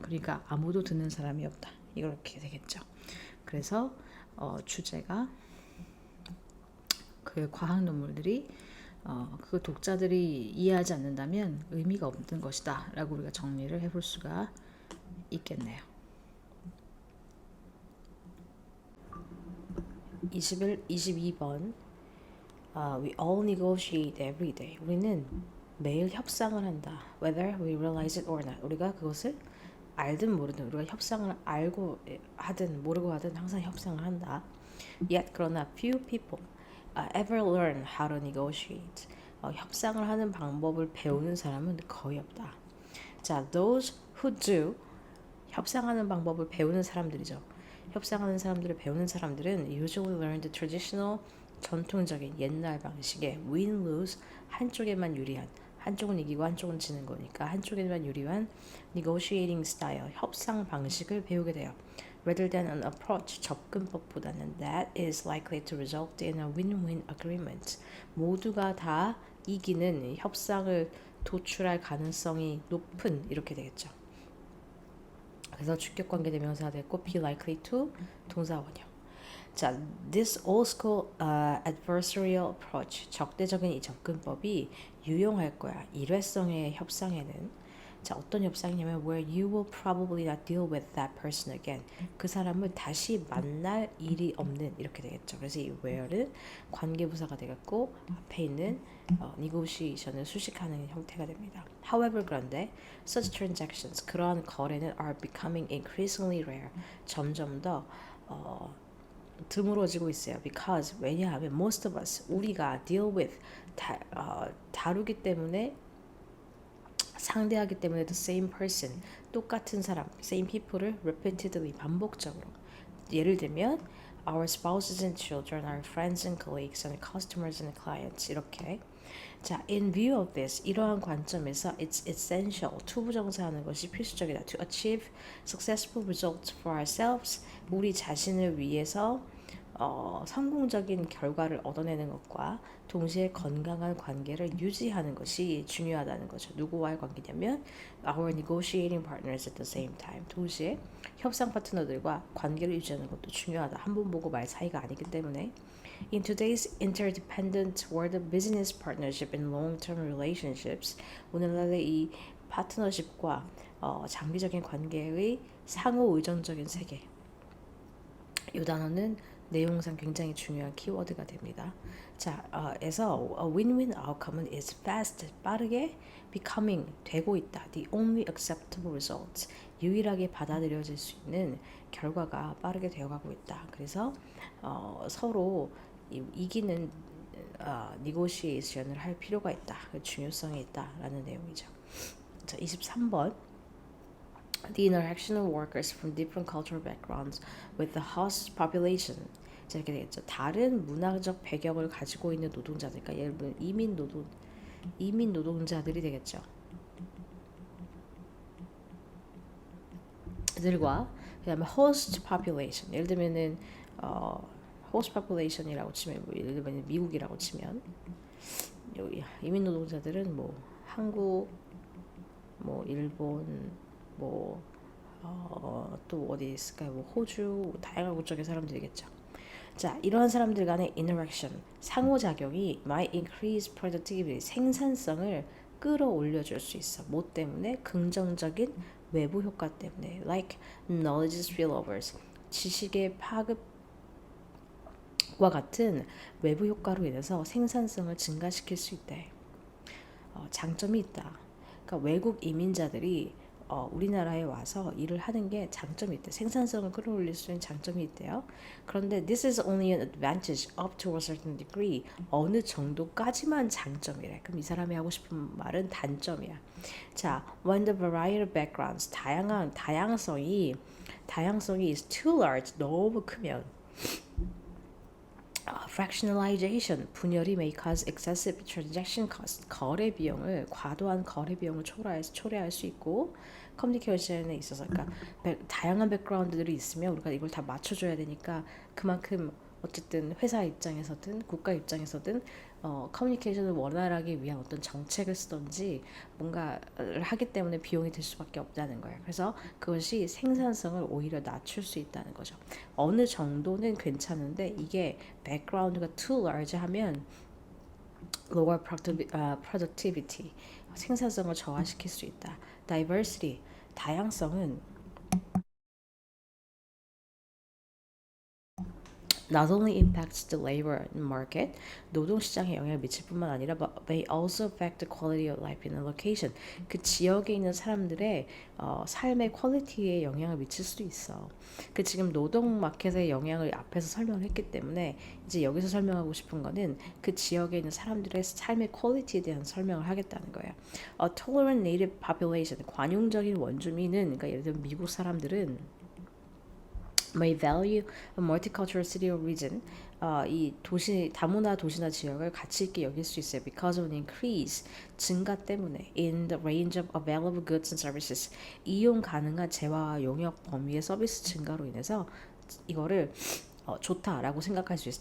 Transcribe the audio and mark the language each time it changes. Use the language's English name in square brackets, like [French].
[Korean] 그러니까 아무도 듣는 사람이 없다. 이렇게 되겠죠. 그래서 주제가 그 과학 논문들이 그 독자들이 이해하지 않는다면 의미가 없는 것이다 라고 우리가 정리를 해볼 수가 있겠네요. [English] 22번 We all negotiate every day. [Korean] 우리는 매일 협상을 한다. [English] Whether we realize it or not. [Korean] 우리가 그것을 알든 모르든 우리가 협상을 알고 하든 모르고 하든 항상 협상을 한다. [English] Yet [Korean] 그러나 [English] few people ever learn how to negotiate. [Korean] 협상을 하는 방법을 배우는 사람은 거의 없다. 자, [English] those who do, [Korean] 협상하는 방법을 배우는 사람들이죠. 협상하는 사람들을 배우는 사람들은 [English] usually learn the traditional [Korean] 전통적인 옛날 방식의 win-lose 한쪽에만 유리한 한쪽은 이기고 한쪽은 지는 거니까 한쪽에만 유리한 [English] negotiating style [Korean] 협상 방식을 배우게 돼요. [English] Rather than an approach [Korean] 접근법보다는 [English] that is likely to result in a win-win agreement. [Korean] 모두가 다 이기는 협상을 도출할 가능성이 높은 이렇게 되겠죠. 그래서 주격관계 대명사가 됐고 [English] be likely to [Korean] 동사원형. 자, [English] this old school adversarial approach [Korean] 적대적인 이 접근법이 유용할 거야. 일회성의 협상에는. 자, 어떤 협상이냐면 [English] where you will probably not deal with that person again. [Korean] 그 사람을 다시 만날 일이 없는 이렇게 되겠죠. 그래서 이 where는 관계부사가 되겠고 앞에 있는 negotiation을 수식하는 형태가 됩니다. [English] However, [Korean] 그런데 [English] such transactions [Korean] 그러한 거래는 [English] are becoming increasingly rare. [Korean] 점점 더 드물어지고 있어요. [English] Because [Korean] 왜냐하면 [English] most of us [Korean] 우리가 [English] deal with [Korean] 다루기 때문에 상대하기 때문에 [English] the same person [Korean] 똑같은 사람 [English] same people을 repeatedly [Korean] 반복적으로 [English] 예를 들면 our spouses and children, our friends and colleagues and customers and clients [Korean] 이렇게 자, [English] in view of this [Korean] 이러한 관점에서 [English] it's essential [Korean] 투부정사하는 것이 필수적이다 [English] to achieve successful results for ourselves [Korean] 우리 자신을 위해서 성공적인 결과를 얻어내는 것과 동시에 건강한 관계를 유지하는 것이 중요하다는 거죠. 누구와의 관계냐면 [English] our negotiating partners at the same time. [Korean] 동시에 협상 파트너들과 관계를 유지하는 것도 중요하다. 한 번 보고 말 사이가 아니기 때문에 [English] In today's interdependent world of business partnership and long-term relationships, [Korean] 오늘날의 이 파트너십과 장기적인 관계의 상호 의존적인 세계. 이 단어는 내용상 굉장히 중요한 키워드가 됩니다. 자, 에서 [English] a win-win outcome [Korean] 은 [English] is fast, [Korean] 빠르게 [English] becoming, [Korean] 되고 있다. [English] The only acceptable results, [Korean] 유일하게 받아들여질 수 있는 결과가 빠르게 되어가고 있다. 그래서 서로 이기는 negotiation을 할 필요가 있다. 중요성이 있다라는 내용이죠. 자, 23번. [English] The interaction of workers from different cultural backgrounds with the host population. [Korean] 자, 이렇게 되겠죠. 다른 문화적 배경을 가지고 있는 노동자들, 그러니까 예를 들면 이민 노동자들이 되겠죠. 들과 그다음에 host population. 예를 들면은 host population이라고 치면 뭐 예를 들면 미국이라고 치면 여기 이민 노동자들은 뭐 한국, 뭐 일본, 뭐 또 어디 있을까요? 뭐 호주, 다양한 국적의 사람들이겠죠. 자, 이러한 사람들 간의 interaction, 상호작용이 [English] might increase productivity, [Korean] 생산성을 끌어올려 줄 수 있어. 뭐 때문에? 긍정적인 외부 효과 때문에. [English] Like knowledge spillovers, [Korean] 지식의 파급과 같은 외부 효과로 인해서 생산성을 증가시킬 수 있대. 장점이 있다. 그러니까 외국 이민자들이 우리나라에 와서 일을 하는 게 장점이 있대. 생산성을 끌어올릴 수 있는 장점이 있대요. 그런데 [English] this is only an advantage up to a certain degree. [Korean] 어느 정도까지만 장점이래. 그럼 이 사람이 하고 싶은 말은 단점이야. [English] 자, when the variety of backgrounds, [Korean] 다양성이 [English] is too large, [Korean] 너무 크면 [English] fractionalization, [Korean] 분열이 [English] may cause excessive transaction cost, [Korean] 과도한 거래 비용을 초래할 수 있고, 커뮤니케이션에 있어서, 그러니까 다양한 백그라운드들이 있으면 우리가 이걸 다 맞춰줘야 되니까 그만큼 어쨌든 회사 입장에서든 국가 입장에서든 커뮤니케이션을 원활하게 위한 어떤 정책을 쓰든지 뭔가를 하기 때문에 비용이 들 수밖에 없다는 거예요. 그래서 그것이 생산성을 오히려 낮출 수 있다는 거죠. 어느 정도는 괜찮은데 이게 백그라운드가 [English] too large [Korean] 하면 [English] lower productivity, [Korean] 생산성을 저하시킬 수 있다. [English] diversity, [Korean] 다양성은 [English] not only impacts the labor market, [Korean] 노동시장에 영향을 미칠 뿐만 아니라 [English] but may also affect the quality of life in a location. [Korean] 그 지역에 있는 사람들의 삶의 퀄리티에 영향을 미칠 수도 있어. 그 지금 노동 마켓의 영향을 앞에서 설명을 했기 때문에 이제 여기서 설명하고 싶은 거는 그 지역에 있는 사람들의 삶의 퀄리티에 대한 설명을 하겠다는 거예요. [English] A tolerant native population, [Korean] 관용적인 원주민은, 그러니까 예를 들면 미국 사람들은 [English] may value a multicultural city or region, [Korean] 이 도시 다문화 도시나 지역을 가치 있게 여길 수 있어요. [English] Because of an increase [Korean] 증가 때문에 [English] in the range of available goods and services [Korean] 이용 가능한 재화와 용역 범위의 서비스 증가로 인해서 이거를 좋다라고 생각할 수 있어.